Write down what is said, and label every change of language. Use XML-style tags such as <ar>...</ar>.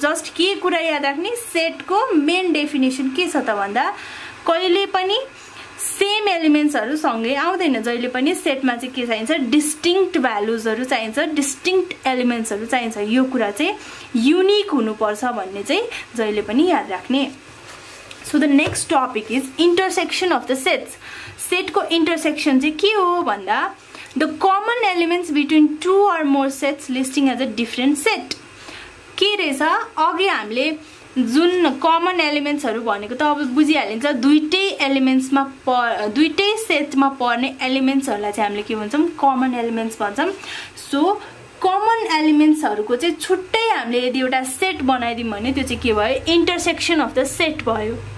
<ne>Just के कुरा याद राख्ने सेटको मेन डेफिनेसन के छ त भन्दा कहिले पनि सेम एलिमेन्ट्सहरु सँगै आउँदैन, जहिले पनि सेटमा चाहिँ के चाहिन्छ डिस्टिंक्ट भ्यालुजहरु चाहिन्छ, डिस्टिंक्ट एलिमेन्ट्सहरु चाहिन्छ, यो कुरा चाहिँ युनिक हुनुपर्छ भन्ने चाहिँ जहिले पनि याद राख्ने।</ne> <en>So the next topic is intersection of the sets.</en> <ne>Set को intersection चाहिँ के हो भन्दा</ne> <en>the common elements between two or more sets listing as a different set।</en> <ne>के रहेछ अघि हामीले जुन कमन एलिमेन्ट्सहरु भनेको त अब बुझिहालिन्छ, दुईटै एलिमेन्ट्समा दुईटै सेटमा पर्ने एलिमेन्ट्सहरुलाई चाहिँ हामीले के भन्छौं कमन एलिमेन्ट्स भन्छौं। सो कमन एलिमेन्ट्सहरुको चाहिँ छुट्टै हामीले यदि एउटा सेट बनाइदियौं भने त्यो चाहिँ के भयो इन्टरसेक्सन अफ द सेट भयो।</ne>